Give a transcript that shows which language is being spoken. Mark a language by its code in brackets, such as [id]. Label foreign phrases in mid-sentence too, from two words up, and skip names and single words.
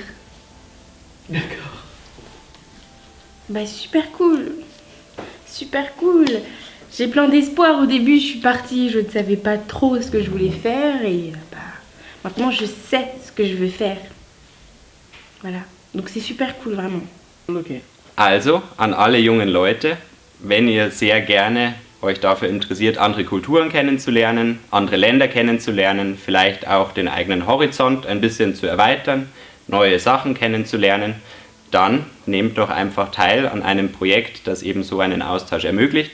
[fr] D'accord. Super cool. Super cool. J'ai plein d'espoir. Au début, je suis partie, je ne savais pas trop ce que je voulais faire et maintenant je sais ce que je veux faire. Voilà. Donc c'est super cool, vraiment. Ok. [de] Also, an alle jungen Leute, wenn ihr sehr gerne euch dafür interessiert, andere Kulturen kennenzulernen, andere Länder kennenzulernen, vielleicht auch den eigenen Horizont ein bisschen zu erweitern, neue Sachen kennenzulernen, dann nehmt doch einfach teil an einem Projekt, das eben so einen Austausch ermöglicht.